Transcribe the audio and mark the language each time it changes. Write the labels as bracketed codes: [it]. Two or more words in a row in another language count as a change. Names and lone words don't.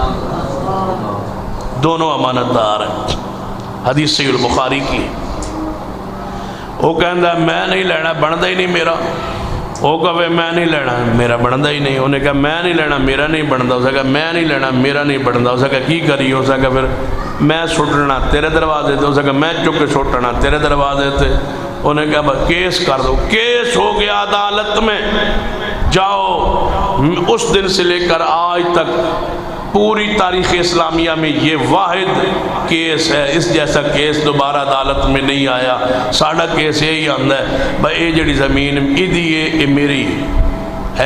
[ur] دونوں امانت دار ہیں. حدیث صحیح البخاری کی. [pa] وہ کہندا میں نہیں لینا بندا ہی نہیں میرا. وہ کہے میں نہیں لینا میرا بندا ہی نہیں. انہیں کہا میں نہیں لینا میرا نہیں بندا. اسے کہا میں نہیں لینا میرا نہیں بندا. اسے کہا کی کری. اسے کہا پھر میں سٹنا تیرے دروازے تے. اسے کہا میں چک کے سٹنا تیرے دروازے تے. [ur] انہیں کہا بس کیس کر دو. کیس ہو گیا عدالت میں. جاؤ. اس دن سے لے کر آج تک پوری تاریخ اسلامیہ میں یہ واحد کیس ہے. اس جیسا کیس دوبارہ عدالت میں نہیں آیا. [pa] ساڑھا کیس یہی آندا ہے بھائی اے جڑی زمین ایدی ہے اے میری ہے.